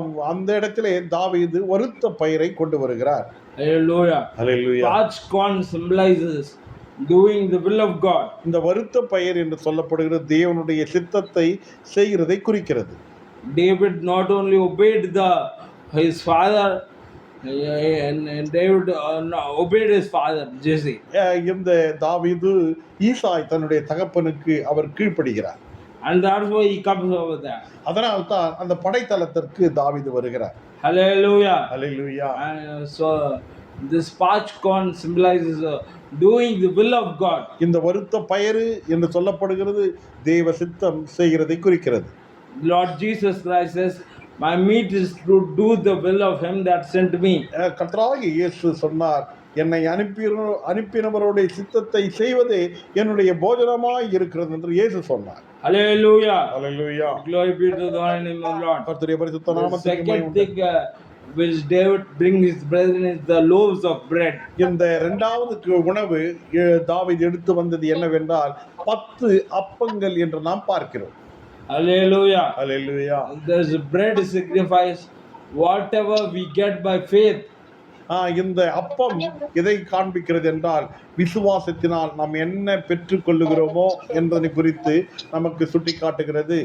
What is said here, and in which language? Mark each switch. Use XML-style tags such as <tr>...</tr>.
<ta>அந்த இடத்திலே தாவீது வறுத்த பயிரை கொண்டு வருகிறார்.</ta> <en>Hallelujah. Hallelujah. Parched corn symbolizes doing the will of God.</en> <ta>இந்த வறுத்த பயிர் என்று சொல்லப்படுகிற தேவனுடைய சித்தத்தை செய்கிறதை குறிக்கிறது.</ta> <en>David not only obeyed his father, and David obeyed his father Jesse.</en> <ta>இந்த தாவீது ஈசாய் தன்னுடைய தகப்பனுக்கு அவர் கீழ்ப்படுகிறார்.</ta> <en>And that's why he comes over there.</en> <ta>அதனால் தான் அந்த படைத்தளத்திற்கு தாவீது வருகிறார்.</ta> <en>Hallelujah. Hallelujah. So this parched corn symbolizes doing the will of God.</en> <ta>இந்த வறுத்த பயிறு என்று சொல்லப்படுகிறது தேவ சித்தம் செய்கிறதை குறிக்கிறது.</ta> <en>Lord Jesus Christ says, my meat is to do the will of him that sent me.</en> <ta>கர்த்தராகிய இயேசு சொன்னார், என்னை அனுப்பினவருடைய சித்தத்தை செய்வதே என்னுடைய போஜனமாய் இருக்கிறது என்று இயேசு சொன்னார்.</ta> <en>Hallelujah.</en> <ta>Hallelujah.</ta> <en>Glory be to the holy name of the Lord.</en> <ta>கர்த்தருடைய பரிசுத்த</ta> <en>The</en> <ta>நாமத்துக்கு மகிமை</ta> <en>second</en> <ta>உண்டாகட்டும்.</ta> <en>thing which David brings his brethren is the loaves of bread.</en> <ta>இந்த இரண்டாவது உணவு தாவீது எடுத்து வந்தது என்னவென்றால் 10 அப்பங்கள் என்று நாம் பார்க்கிறோம்.</ta> <en>Hallelujah.</en> <ta>Hallelujah.</ta> <en>This bread signifies whatever we get by faith.</en> <ta>இந்த அப்பம் எதை காண்பிக்கிறது என்றால் விசுவாசத்தினால் நாம் என்ன பெற்றுக் கொள்ளுகிறோமோ என்பதை குறித்து நமக்கு சுட்டி காட்டுகிறது.</ta>